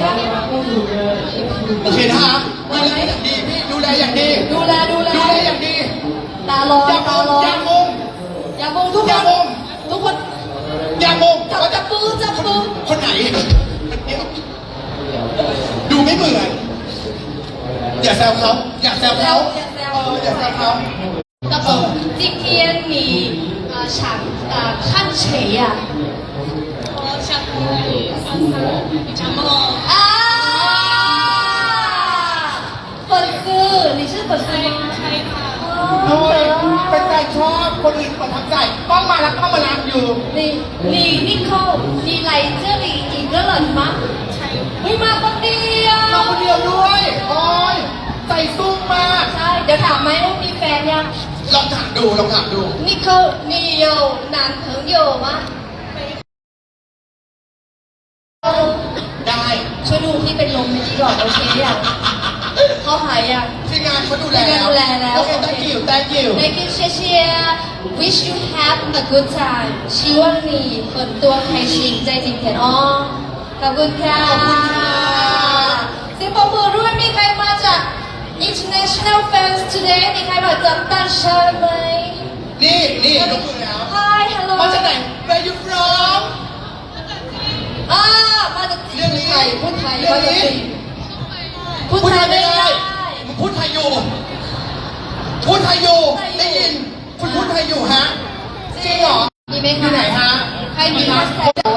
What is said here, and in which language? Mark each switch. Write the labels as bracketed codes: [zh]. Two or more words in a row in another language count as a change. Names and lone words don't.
[th] โอเคนะคะดูแลอย่างดีพี่ดูแลอย่างดีอย่างดี ตาร้อน อย่ามง ทุกคน อย่ามง จับปู คนไหนดูไม่เหมือนอย่าแซวเขาอย่าแซวเขา [zh] 大宝，今天你想看谁呀？我想和珊珊比较梦。啊，粉丝，你是粉丝吗？ [th] ใช่ค่ะ โอ้ยเป็นใจชอบคนอื่นประทับใจต้องมารักอยู่ [zh] 你你来这里一个人吗？ [th] ใช่ ไม่มาคนเดียว มาคนเดียวด้วยโอ้ยใจสู้มาก ใช่เดี๋ยวถามไหมว่ามีแฟนยัง ลองถามดู [zh] 你有男朋友吗 [th] ได้ ช่วยดูที่เป็นลมในที่ก่อนโอเคยังเขาหายยัง ทีมงานเขาดูแล ดูแลแล้ว โอเค [en] thank you Thank you [zh] 谢谢 [en] Wish you have a good time [zh] 希望你很多开心在今天哦 [th] ขอบคุณค่ะเสียงปรบมือด้วยมีใครมาจาก [en] International fans today [th] มีใครมาจากต่างชาติไหม นี่ยกมือแล้ว [en] Hi hello [th] มาจากไหน [en] Where you from [th] มาจากจีนพูดไทย เรื่องนี้ พูดไทยไม่ได้ มึงพูดไทยอยู่ได้ยินคุณพูดไทยอยู่ฮะจริงเหรอ มีไหม อยู่ไหนฮะ ใครมีมาสแตร์